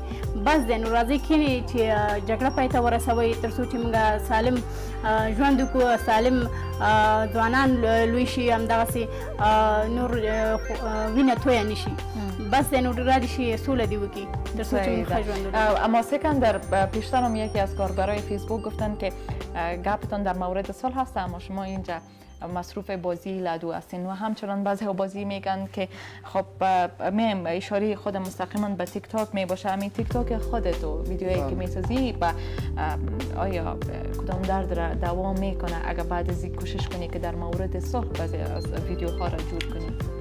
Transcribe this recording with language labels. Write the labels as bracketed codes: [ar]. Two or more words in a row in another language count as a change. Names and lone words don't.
[ps] بس دی نو راځئ کښېنئ چې جګړه پای ته ورسوئ تر څو چې موږ سالم ژوند وکړو، سالم ځوانان لوی شي، همدغسې نور وینه تویه نه شي. بس دی نو راځي شي سوله دې وکړي تر څو چې موږ ښه ژوند ولرو. [fa] اما سکندر پیشترم یکی از کاربرای فیسبوک گفتن که گپتان در مورد صلح هست اما شما اینجا مصروف بازی لدو هستین و همچنان بعضی ها بازی میگن که خب میم اشاره خود مستقیما به تیک تاک می باشه. همین تیک تاک خودت و ویدیوهایی که میسازی و آیا کدام درد را دوام میکنه اگر بعد از این کوشش کنی که در مورد صلح بعضی از ویدیوها را جور کنی؟